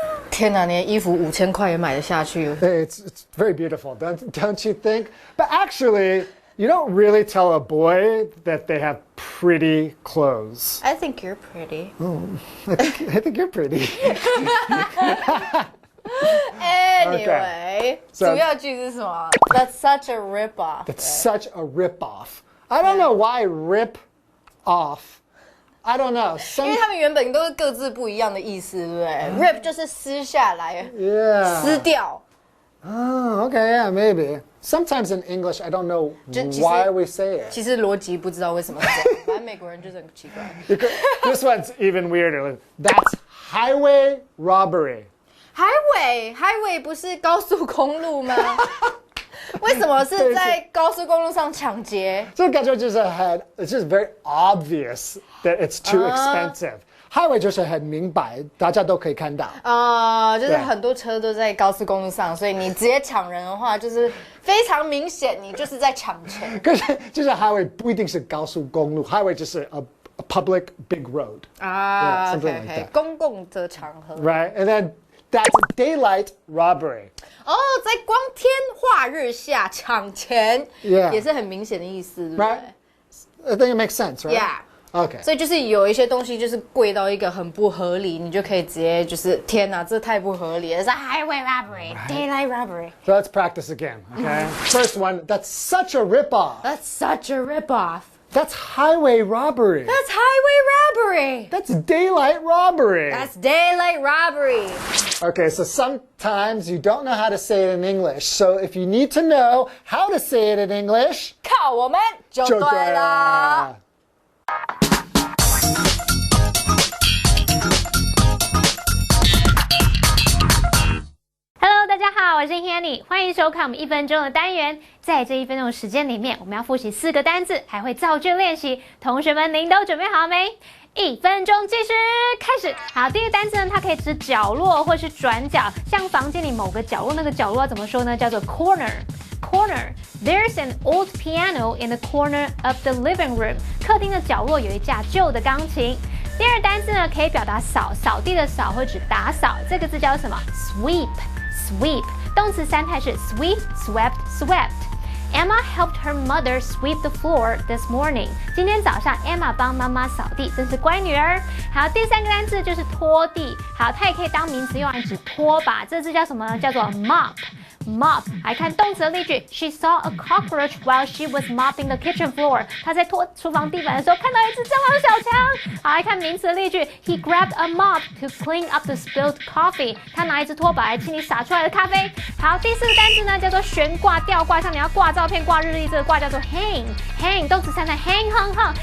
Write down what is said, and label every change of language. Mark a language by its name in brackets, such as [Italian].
[Chinese] 天哪，你的衣服5000块也买得下去？ [English] It's very beautiful, don't you think? But actually, you don't really tell a boy that they have pretty clothes. I think you're pretty. I think you're pretty. Anyway， So- [Chinese] 主要句是什么 ？ [English] That's such a ripoff. It's such a rip-off. I don't know why rip off. I don't know. [Chinese] 因为他们原本都是各自不一样的意思，对不对？Rip 就是撕下来， [English] Yeah. [Chinese] 撕掉。 [English] Oh, okay, yeah, maybe. Sometimes in English, I don't know [Chinese] 就其实 [English] why we say it. [Chinese] 其实逻辑不知道为什么是这样，反正美国人就是很奇怪。 [English] This one's even weirder. That's highway robbery. [Chinese] Highway 不是高速公路吗？为什么是在高速公路上抢劫？这感觉就是很 [English] it's just very obvious that it's too expensive. [Chinese] Highway 就是很明白，大家都可以看到。就是很多车都在高速公路上，所以你直接抢人的话，就是非常明显，你就是在抢钱。可是就是 highway 不一定是高速公路 ，highway 就是 [English] a public big road. Yeah, something like OK， that. [Chinese] 公共的场合。 [English] Right, and then that's daylight robbery. [Chinese] 在光天化日下抢钱 [English] Yeah. [Chinese] 也是很明显的意思，对不对 [English] Right? I think it makes sense, right? Yeah. Okay. [Chinese] 所以就是有一些东西就是贵到一个很不合理，你就可以直接就是天哪，这太不合理了，是 [English] highway robbery, daylight robbery. So let's practice again, okay? First one, that's such a ripoff. That's such a ripoff. That's highway robbery. That's highway robbery. That's daylight robbery. That's daylight robbery. Okay, so sometimes you don't know how to say it in English. So if you need to know how to say it in English, [Chinese] 靠我们就对了。 Hello，大家好，我是 Hanny， 欢迎收看我们1分钟的单元。在这1分钟的时间里面，我们要复习4个单字，还会造句练习。同学们，您都准备好没？1分钟计时开始。好，第一个单词呢，它可以指角落或是转角，像房间里某个角落，那个角落要怎么说呢？叫做 [English] corner。Corner. There's an old piano in the corner of the living room. [Chinese] 客厅的角落有一架旧的钢琴。第二个单字呢，可以表达扫，扫地的扫会指打扫，这个字叫什么 ？Sweep。动词3态是 [English] sweep, swept, swept。Emma helped her mother sweep the floor this morning. [Chinese] 今天早上 Emma 帮妈妈扫地，真是乖女儿。好，第3个单字就是拖地。好，它也可以当名词用来指拖把，这字叫什么呢？叫做 [English] mop。 [Chinese] 来看动词的例句 [English] ，She saw a cockroach while she was mopping the kitchen floor。 [Chinese] 她在拖厨房地板的时候看到一只蟑螂小强。好，来看名词的例句 [English] ，He grabbed a mop to clean up the spilled coffee。 [Chinese] 他拿一只拖把来清理洒出来的咖啡。好，第4个单字呢叫做悬挂、吊挂，像你要挂照片、挂日历，这个挂叫做 hang。hang 动词常常 hang hung hung。